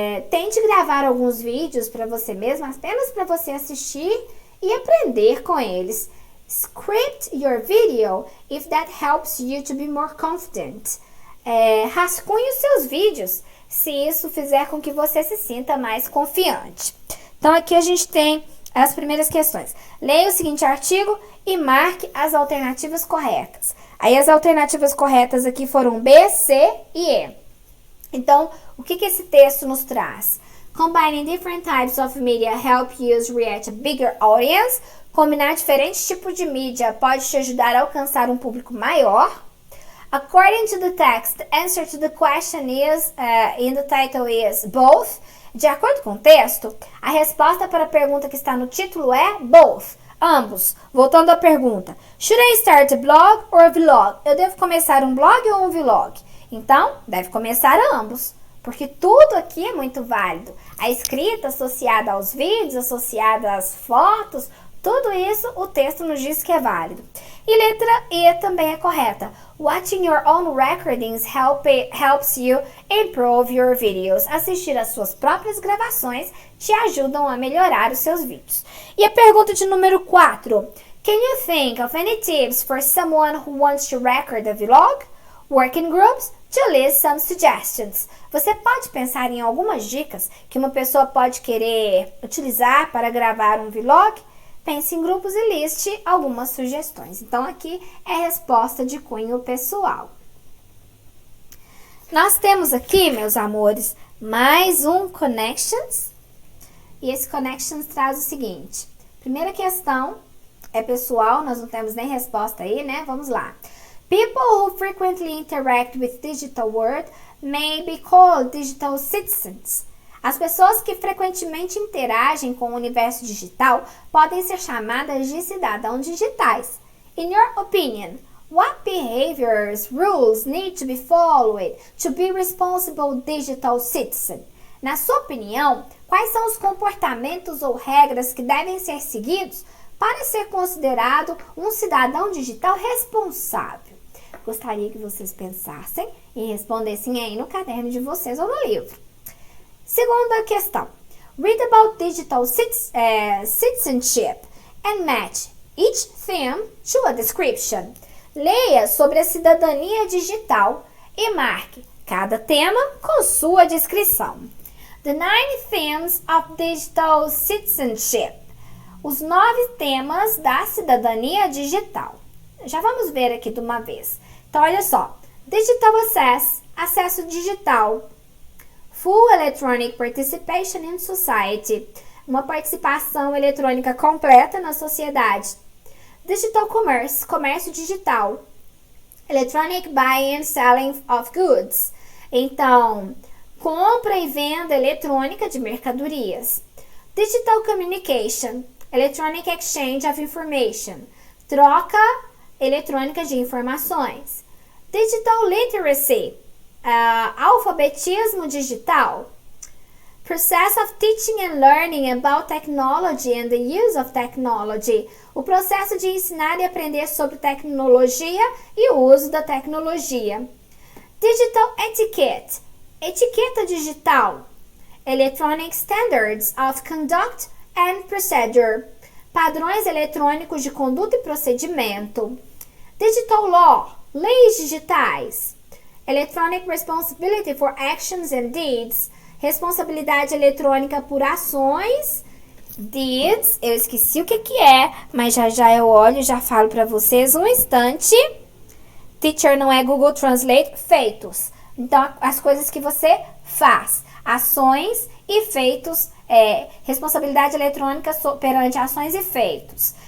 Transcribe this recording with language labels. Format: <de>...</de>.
<pt>Tente gravar alguns vídeos para você mesmo, apenas para você assistir e aprender com eles.</pt> <en>Script your video if that helps you to be more confident.</en> <pt>Rascunhe os seus vídeos se isso fizer com que você se sinta mais confiante. Então aqui a gente tem as primeiras questões. Leia o seguinte artigo e marque as alternativas corretas. Aí as alternativas corretas aqui foram B, C e E. Então, o que esse texto nos traz?</pt> <en>Combining different types of media help you reach a bigger audience.</en> <pt>Combinar diferentes tipos de mídia pode te ajudar a alcançar um público maior.</pt> <en>According to the text, the answer to the question is, in the title is both.</en> <pt>De acordo com o texto, a resposta para a pergunta que está no título é both, ambos. Voltando à pergunta,</pt> <en>should I start a blog or a vlog?</en> <pt>Eu devo começar um blog ou um vlog? Então, deve começar ambos, porque tudo aqui é muito válido. A escrita associada aos vídeos, associada às fotos, tudo isso o texto nos diz que é válido. E letra E também é correta.</pt> <en>Watching your own recordings helps you improve your videos.</en> <pt>Assistir às suas próprias gravações te ajudam a melhorar os seus vídeos. E a pergunta de número 4.</pt> <en>Can you think of any tips for someone who wants to record a vlog? Work in groups to list some suggestions.</en> <pt>Você pode pensar em algumas dicas que uma pessoa pode querer utilizar para gravar um vlog? Pense em grupos e liste algumas sugestões. Então, aqui é a resposta de cunho pessoal. Nós temos aqui, meus amores, mais um Connections. E esse Connections traz o seguinte. Primeira questão é pessoal, nós não temos nem resposta aí, né? Vamos lá.</pt> <en>People who frequently interact with digital world may be called digital citizens.</en> <pt>As pessoas que frequentemente interagem com o universo digital podem ser chamadas de cidadãos digitais.</pt> <en>In your opinion, what behaviors, rules need to be followed to be responsible digital citizen?</en> <pt>Na sua opinião, quais são os comportamentos ou regras que devem ser seguidos para ser considerado um cidadão digital responsável? Gostaria que vocês pensassem e respondessem aí no caderno de vocês ou no livro. Segunda questão.</pt> <en>Read about digital citizenship and match each theme to a description.</en> <pt>Leia sobre a cidadania digital e marque cada tema com sua descrição.</pt> <en>The 9 themes of digital citizenship.</en> <pt>Os 9 temas da cidadania digital. Já vamos ver aqui de uma vez. Então, olha só. Digital access, acesso digital.</pt> <en>Full electronic participation in society.</en> <pt>Uma participação eletrônica completa na sociedade. Digital commerce, comércio digital.</pt> <en>Electronic buying and selling of goods.</en> <pt>Então, compra e venda eletrônica de mercadorias.</pt> <en>Digital communication, electronic exchange of information.</en> <pt>Troca eletrônica de informações. Digital literacy, alfabetismo digital.</pt> <en>Process of teaching and learning about technology and the use of technology.</en> <pt>O processo de ensinar e aprender sobre tecnologia e o uso da tecnologia. Digital etiquette, etiqueta digital.</pt> <en>Electronic standards of conduct and procedure.</en> <pt>Padrões eletrônicos de conduta e procedimento. Digital law, leis digitais.</pt> <en>Electronic responsibility for actions and deeds.</en> <pt>Responsabilidade eletrônica por ações. Deeds, eu esqueci o que é, mas já eu olho e já falo para vocês um instante. Teacher não é Google Translate, feitos. Então, as coisas que você faz. Ações e feitos, responsabilidade eletrônica perante ações e feitos.</pt>